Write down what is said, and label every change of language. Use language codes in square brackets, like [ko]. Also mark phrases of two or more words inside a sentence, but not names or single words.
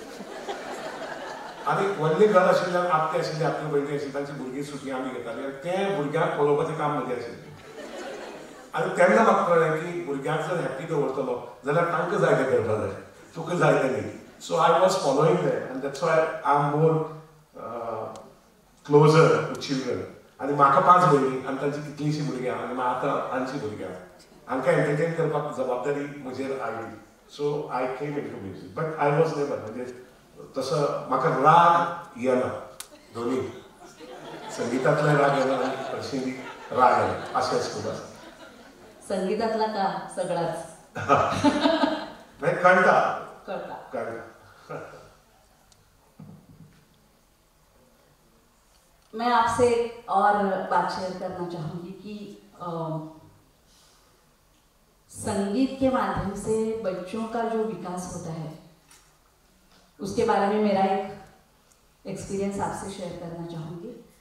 [kok] आनी व्हडलें घर आशिल्ल्यान आत्ते आशिल्ली, आपली भयणी आशिल्ली, तांची भुरगीं सुटी आमी घेताली, आनी तें भुरग्यांक पळोवपाचें काम म्हजें आशिल्लें. आनी तेन्ना म्हाका कळ्ळें की भुरग्यांक जर हॅप्पी दवरतलो जाल्यार तांकां जाय तें करपा जाय, तुका जाय तें न्ही. [en] So I was following that, आनी that's why I am more closer to children. [kok] आनी म्हाका 5 भयणी आनी तांची कितलींशीं भुरग्यां, आनी आतां 5 भुरग्यां, हांकां एंटरटेन करपाक जबाबदारी म्हजेर आयली. [en] So I came in to music, but I was never, [kok] म्हणजे तसं म्हाका राग येना, दोन्ही संगीतातले राग येना आनी हरशीं राग येना, अशेंच खूब आसा. [mr] संगीतातला का सगळाच? नाही, कळटा. [hi] मैं आपसे एक और बात शेयर करना चाहूँगी कि संगीत के माध्यम से बच्चों का जो विकास होता है उसके बारे में मेरा एक एक्सपीरियंस आपसे शेयर करना चाहूँगी.